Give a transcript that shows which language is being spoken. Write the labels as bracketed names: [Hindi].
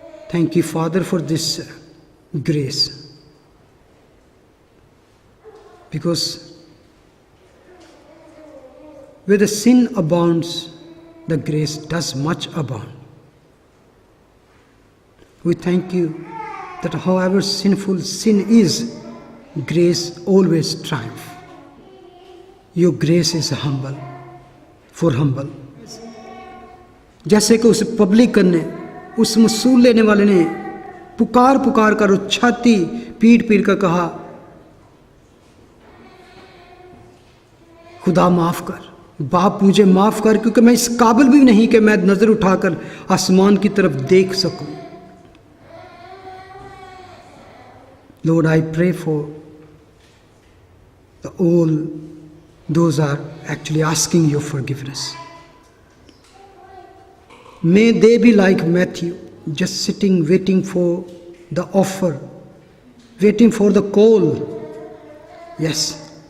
[English] Thank you, Father, for this grace, because where the sin abounds, the grace does much abound. We thank you that however sinful sin is, grace always triumphs. Your grace is humble, for humble. [Hindi] जैसे कि उस publican ने, उस मसूल लेने वाले ने पुकार कर छाती पीट कर कहा, खुदा माफ कर, बाप मुझे माफ कर, क्योंकि मैं इस काबिल भी नहीं कि मैं नजर उठाकर आसमान की तरफ देख सकूं। [English] Lord, I pray for all those are actually asking your forgiveness. May they be like Matthew, just sitting waiting for the offer, waiting for the call. Yes.